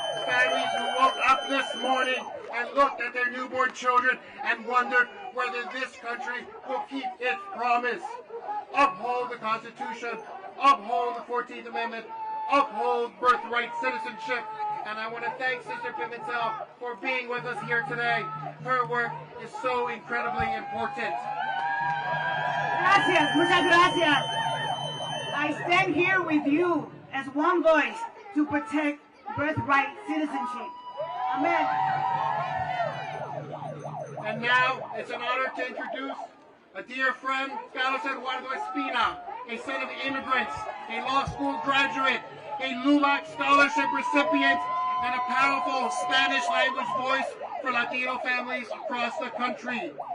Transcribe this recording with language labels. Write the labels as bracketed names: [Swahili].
[English] Families who woke up this morning and looked at their newborn children and wondered whether this country will keep its promise. Uphold the Constitution, uphold the 14th Amendment, uphold birthright citizenship. And I want to thank Sister Pimentel for being with us here today. Her work is so incredibly important. [Spanish] Gracias, muchas gracias. [English] I stand here with you as one voice to protect birthright citizenship. Amen. And now it's an honor to introduce a dear friend, Carlos Eduardo Espina, a son of immigrants, a law school graduate, a LULAC scholarship recipient, and a powerful Spanish language voice for Latino families across the country.